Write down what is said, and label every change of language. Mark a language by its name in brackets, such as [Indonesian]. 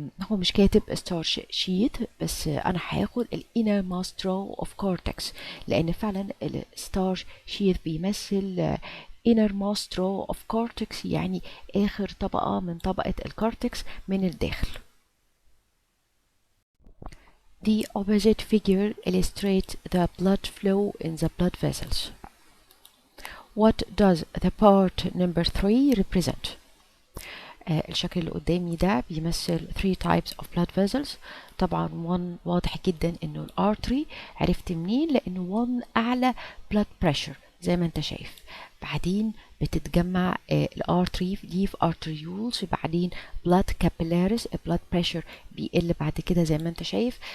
[Arabic] هو مش كاتب starch sheet، بس انا هاخد الانر ماسترو اوف كورتكس، لان فعلا الستارش sheet بيمثل inner mastro of cortex، يعني اخر طبقة من طبقة الكورتكس من الداخل. [English] The opposite figure illustrates the blood flow in the blood vessels. What does the part number 3 represent? [Arabic] الشكل اللي قدامي ده بيمثل [English] 3 types of blood vessels. [Arabic] طبعا 1 واضح جدا انه الارتري، عرفت منين؟ لانه 1 اعلى blood pressure زي ما انت شايف. بعدين بتتجمع الارتري دي في arterioles، بعدين blood capillaries blood pressure بيقل بعد كده زي ما انت شايف.